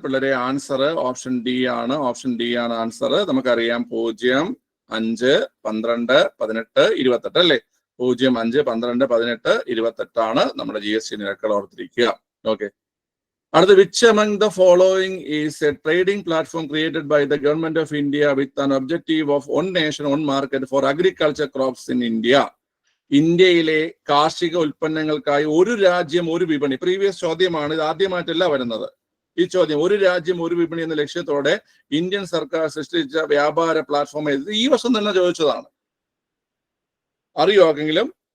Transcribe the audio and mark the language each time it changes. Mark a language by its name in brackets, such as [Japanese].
[Malayalam] പിള്ളേരെ answer option D ആണ്. Answer. നമുക്കറിയാം 0, 5, 12, 18, 28 അല്ലേ? 0, 5, 12, 18, 28 നമ്മുടെ GST നിരക്കുകൾ ഓർത്തിരിക്കുക. ഓക്കെ, അടുത്ത [English] which among the following is a trading platform created by the government of India with an objective of one nation, one market for agriculture crops in India? [Malayalam] ഇന്ത്യയിലെ കാർഷിക ഉൽപ്പന്നങ്ങൾക്കായി ഒരു രാജ്യം ഒരു വിപണി. പ്രീവിയസ് ചോദ്യമാണ്, ഇത് ആദ്യമായിട്ടല്ല വരുന്നത് ഈ ചോദ്യം. ഒരു രാജ്യം ഒരു വിപണി എന്ന ലക്ഷ്യത്തോടെ ഇന്ത്യൻ സർക്കാർ സൃഷ്ടിച്ച വ്യാപാര പ്ലാറ്റ്ഫോം ഈ വർഷം തന്നെ ചോദിച്ചതാണ്. അറിയോ ആർക്കെങ്കിലും?